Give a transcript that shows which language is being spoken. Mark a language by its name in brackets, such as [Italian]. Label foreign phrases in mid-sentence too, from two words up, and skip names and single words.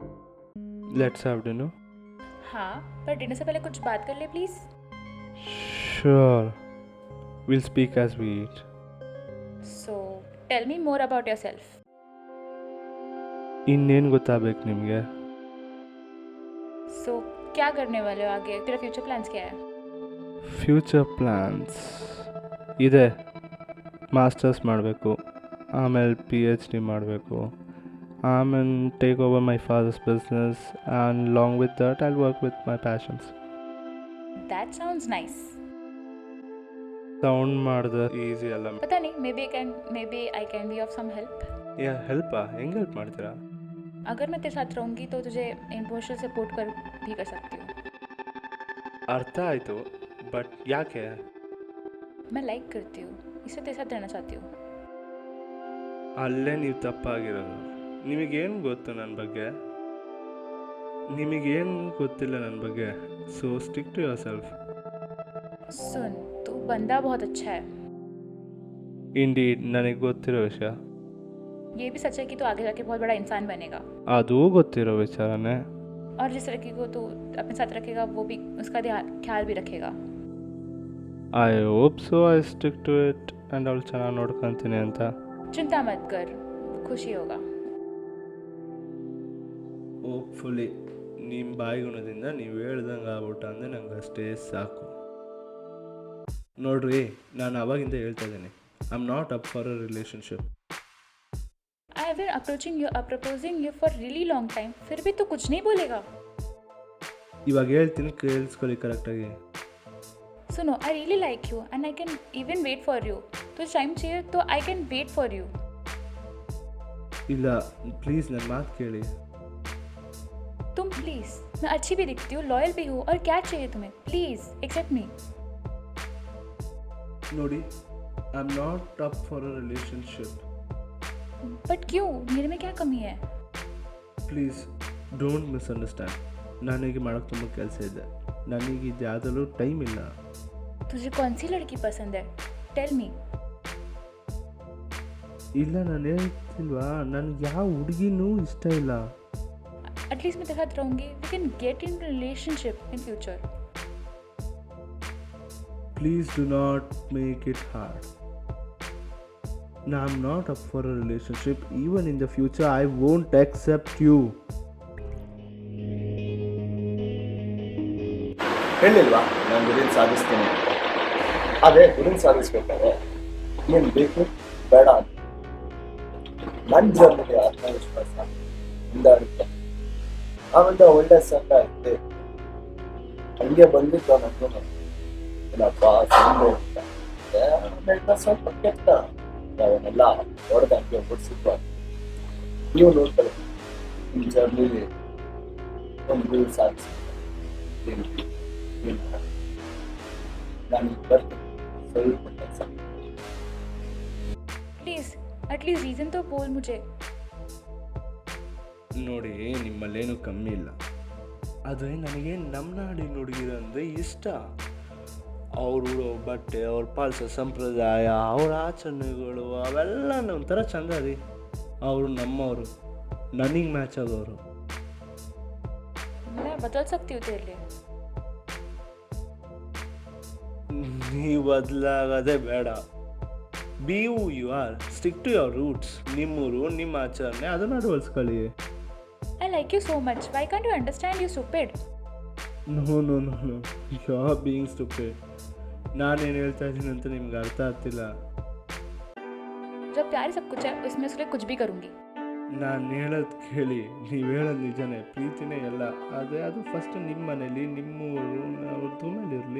[English] Let's have dinner. [Hindi] हाँ, पर डिनर से पहले कुछ बात कर ले प्लीज़. [English] Sure. We'll speak as we eat. So, tell me more about yourself. [Kannada] ಇನ್ನೇನು ಗೊತ್ತಾಗಬೇಕು ನಿಮಗೆ? [English] So, [Hindi] क्या करने वाले हो आगे? तेरा [English] future plans [Hindi] क्या है? [English] future plans [Kannada] ಇದೆ. ಮಾಸ್ಟರ್ಸ್ ಮಾಡಬೇಕು, ಆಮೇಲೆ PhD ಮಾಡಬೇಕು, ಆಮೇಲೆ [English] take over my father's business, and long with that I work with my passions. That sounds nice. [Kannada] ಸೌಂಡ್ ಮಾಡಿದ್ರೆ ಈಸಿ ಅಲ್ಲ. [Hindi] पता नहीं, [English] maybe I can be of some help. [Kannada] ಹೆಲ್ಪಾ? ಹೆಂಗೆ ಹೆಲ್ಪ್ ಮಾಡ್ತೀರಾ? [Hindi] अगर मैं तेरे साथ रहूँगी तो तुझे [English] emotional support [Hindi] भी कर सकती हूँ. [Kannada] ಅರ್ಥ ಆಯಿತು, ಬಟ್ ಯಾಕೆ? [Hindi] मैं लाइक करती हूँ, इससे तेरे साथ रहना चाहती हूँ. [Kannada] ಅಲ್ಲೇ ನೀವು ತಪ್ಪಾಗಿರೋದು. ನಿಮಗೇನು ಗೊತ್ತು ನನ್ನ ಬಗ್ಗೆ? ನಿಮಗೇನು ಗೊತ್ತಿಲ್ಲ ನನ್ನ ಬಗ್ಗೆ. [English] So stick to yourself. [Hindi] सुन, तू बंदा बहुत अच्छा है. [Kannada] ಇಂಡೀಡ್, ನನಗೆ ಗೊತ್ತಿರೋ ವಿಷಯ. [Hindi] ये भी सच है कि तू आगे जाके बहुत बड़ा इंसान बनेगा. [Kannada] ಅದು ಗೊತ್ತಿರೋ ವಿಚಾರನೇ. [Hindi] और जिस लड़की को तू अपने साथ रखेगा वो भी उसका ख्याल भी रखेगा. [English] I hope so. I stick to it and [Kannada] ಅವಳು ಚೆನ್ನಾಗಿ ನೋಡ್ಕೊತೀನಿ ಅಂತ. [Hindi] चिंता मत कर, खुशी होगा. [Kannada] ಹೋಪ್ಫುಲಿ ನಿಮ್ಮ ಬಾಯಿಗುಣದಿಂದ ನೀವು ಹೇಳ್ದಂಗೆ ಆಗ್ಬಿಟ್ಟು ಅಂದರೆ ನಂಗೆ ಅಷ್ಟೇ ಸಾಕು. ನೋಡ್ರಿ, ನಾನು ಅವಾಗಿಂದ ಹೇಳ್ತಾ ಇದ್ದೀನಿ, [English] I am not up for a relationship. I have been proposing you for really long time. [Hindi] फिर भी तू कुछ नहीं बोलेगा. [Kannada] ಇವಾಗ ಹೇಳ್ತೀನಿ, ಕೇಳಿಸ್ಕೊಳ್ಳಿ ಕರೆಕ್ಟಾಗಿ. [Hindi] सुनो, [English] I really like you and I can even wait for you. [Hindi] तो टाइम चाहिए तो [English] I can wait for you. [Kannada] ಇಲ್ಲ, ಪ್ಲೀಸ್ ನನ್ನ ಮಾತು ಕೇಳಿ. [Hindi] तुम प्लीज, मैं अच्छी भी दिखती हूँ, लॉयल भी हूँ, और क्या चाहिए तुम्हें? [English] Please accept me. [Kannada] ನೋಡಿ, [English] I am not up for a relationship. [Hindi] बट क्यों? मेरे में क्या कमी है? [English] Please don't misunderstand. [Kannada] ನನಗೆ ಮಾಡೋಕ್ಕೆ ತುಂಬ ಕೆಲಸ ಇದೆ. ನನಗೆ ಇದು ಯಾವುದಲ್ಲೂ ಟೈಮ್ ಇಲ್ಲ. [Hindi] तुझे कौन सी लड़की पसंद है? [English] Tell me. [Kannada] ಇಲ್ಲ, ನಾನು ಹೇಳ್ತಿಲ್ವಾ, ನನಗೆ ಯಾವ ಹುಡುಗಿನೂ ಇಷ್ಟ ಇಲ್ಲ. [Hindi] एटलीस्ट मैं तेरे साथ रहूँगी. [English] We can get in relationship in future. Please do not make it hard. Now, I'm not up for a relationship. Even in the future, I won't accept you. [Kannada] ಹೇಳಿಲ್ವಾ ನಾನು ಗುರಿನ ಸಾಧಿಸ್ತೀನಿ ಅಂತ. ಅದೇ ಗುರಿನ ಸಾಧಿಸ್ಬೇಕಾದ್ರೆ ಏನು ಬೇಕು ಬೇಡ ಅಂತ ನನ್ನ ಜೀವನದಲ್ಲಿ ಆತ್ಮವಿಶ್ವಾಸ ಹೊಂದಾಣಿಕೆ ಆಮೇಲೆ ಒಳ್ಳೆ ಸಂಘ ಐತೆ. ಹಂಗೆ ಬಂದಿತ್ತು ನನಗೂ ಏನಪ್ಪ ಸಂಘ ಅಂತ ಸ್ವಲ್ಪ ಕೆಟ್ಟ ಅವನ್ನೆಲ್ಲ ಹೊಡೆದ ಹಂಗೆ ಓಡಿಸಿದ್ವ. ನೀವು ನೋಡ್ತಾರೆ ನಿಮ್ಮ ಜರ್ನಿಲಿ ಒಂದು ಗುರಿ ಸಾಧಿಸ್ತೀನಿ. ನಾನು ಬರ್ತೀನಿ ಸ್ವಲ್ಪ ಕೆಲಸ. [English] please at least reason [Hindi] तो बोल मुझे. [Kannada] ನೋಡಿ, ನಿಮ್ಮಲ್ಲೇನು ಕಮ್ಮಿ ಇಲ್ಲ. ಆದರೆ ನನಗೆ ನಮ್ಮ ನಾಡಿನ ಹುಡುಗಿರಂದರೆ ಇಷ್ಟ. ಅವ್ರು ಉಡೋ ಬಟ್ಟೆ, ಅವ್ರು ಪಾಲಿಸೋ ಸಂಪ್ರದಾಯ, ಅವ್ರ ಆಚರಣೆಗಳು ಅವೆಲ್ಲ ಒಂಥರ ಚಂದ ರೀ. ಅವರು ನಮ್ಮವರು, ನನಗೆ ಮ್ಯಾಚ್ ಆಗೋರು. [Hindi] मैं बदल सकती हूँ तेरे लिए. [Kannada] ನೀವು ಬದಲಾಗೋದೇ ಬೇಡ. [English] Be you are, stick to your roots. [Kannada] ನಿಮ್ಮೂರು, ನಿಮ್ಮ ಆಚರಣೆ, ಅದನ್ನು ಅಳವಡಿಸ್ಕೊಳ್ಳಿ. [English] I like you so much. Why can't you understand? You stupid. No you are being stupid. [Kannada] ನಾನೇನು ಹೇಳ್ತಾ ಇದ್ದೀನಿ ಅಂತ ನಿಮ್ಗೆ ಅರ್ಥ ಆಗ್ತಿಲ್ಲ. [Hindi] जब प्यार सब कुछ है, इसमें उसके लिए कुछ भी करूँगी. [Kannada] ನಾನು ಹೇಳೋದು ಕೇಳಿ, ನೀವು ಹೇಳೋದು ನಿಜನೇ, ಪ್ರೀತಿನೇ ಎಲ್ಲ. ಆದರೆ ಅದು ಫಸ್ಟ್ ನಿಮ್ಮ ಮನೇಲಿ, ನಿಮ್ಮೂರು, ಅವ್ರದ್ದು ಮೇಲೆ ಇರಲಿ.